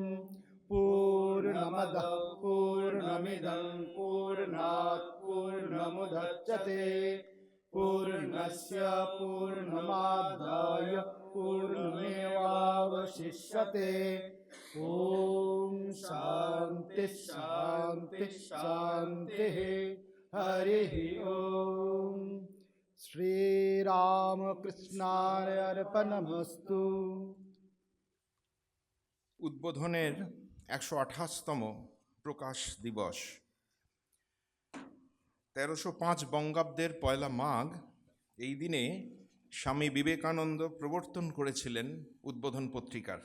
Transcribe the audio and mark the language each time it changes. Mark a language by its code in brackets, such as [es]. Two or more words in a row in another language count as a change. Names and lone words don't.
[sa] पूर्णमदः पूर्णमिदं पूर्णात् पूर्णमुदच्यते पूर्णस्य पूर्णमादाय पूर्णमेवावशिष्यते। ओम शांति शांति शांतिः। हरिः ओम। श्री राम कृष्णाय अर्पणमस्तु। [bn] উদ্বোধনের ১২৮তম প্রকাশ দিবস ১৩০৫ বঙ্গাব্দের পয়লা মাঘ। এই দিনে স্বামী বিবেকানন্দ প্রবর্তন করেছিলেন উদ্বোধন পত্রিকার।